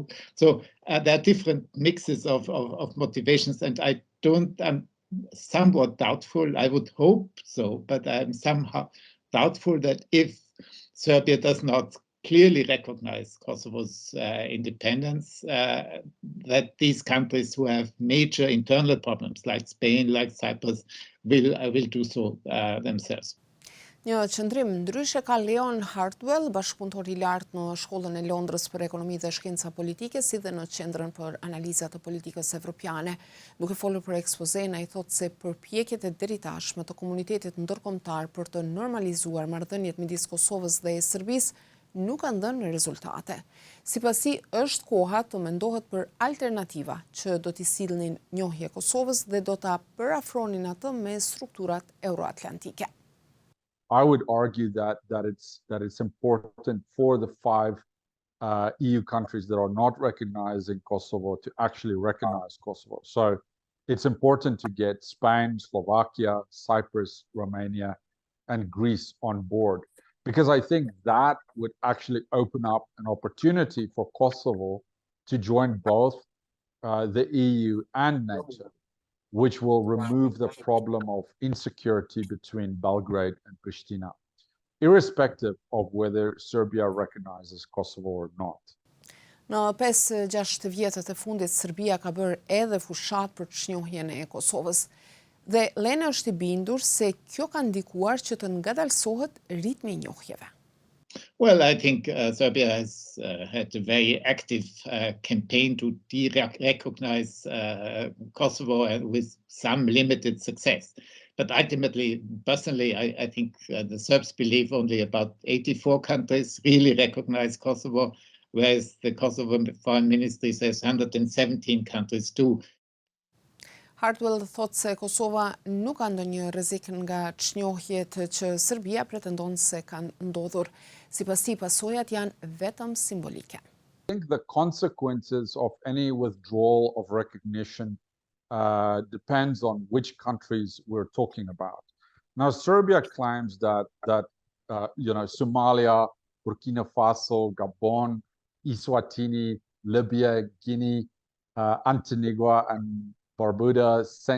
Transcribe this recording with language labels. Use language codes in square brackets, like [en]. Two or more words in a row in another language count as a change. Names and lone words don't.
[en] So there are different mixes of motivations, and I'm somewhat doubtful, I would hope so, but I'm somehow doubtful that if Serbia does not clearly recognize Kosovo's independence, that these countries who have major internal problems, like Spain, like Cyprus, will do so themselves. [sq] Një qëndrim ndryshe ka Leon Hartwell, bashkëpunëtor i lartë në Shkollën e Londrës për Ekonomi dhe Shkenca Politike, si dhe në Qendrën për Analiza të Politikës Evropiane. Duke folur për ekspozen, ai thotë se përpjekjet e deritashme të komunitetit ndërkombëtar për të normalizuar marrëdhëniet midis Kosovës dhe Serbisë nuk kanë dhënë rezultate. Sipasi është koha të mendohet për alternativa që do t'i sillnin njohje Kosovës dhe do ta përafronin atë me strukturat euroatlantike. [en] I would argue that it's important for the 5 EU countries that are not recognizing Kosovo to actually recognize Kosovo. So it's important to get Spain, Slovakia, Cyprus, Romania, and Greece on board, because I think that would actually open up an opportunity for Kosovo to join both the EU and NATO, which will remove the problem of insecurity between Belgrade and Pristina, irrespective of whether Serbia recognizes Kosovo or not. [sq] Në 5-6 vjetët e fundit, Serbia ka bërë edhe fushat për çnjohjen e Kosovës. Dhe Lene është i bindur se kjo ka ndikuar që të ngadalsohet ritmi i njohjeve. [en] Well, I think Serbia has had a very active campaign to de-recognize Kosovo with some limited success. But ultimately, personally, I think the Serbs believe only about 84 countries really recognize Kosovo, whereas the Kosovo Foreign Ministry says 117 countries do. [sq] Hartwell thotë se Kosova nuk ka ndonjë rrezik nga çnjohjet që Serbia pretendon se kanë ndodhur. Sipas tij, pasojat janë vetëm simbolike. [en] I think the consequences of any withdrawal of recognition depends on which countries we're talking about. Now, Serbia claims that Somalia, Burkina Faso, Gabon, Eswatini, Libya, Guinea, Antigua, and Barbuda, St.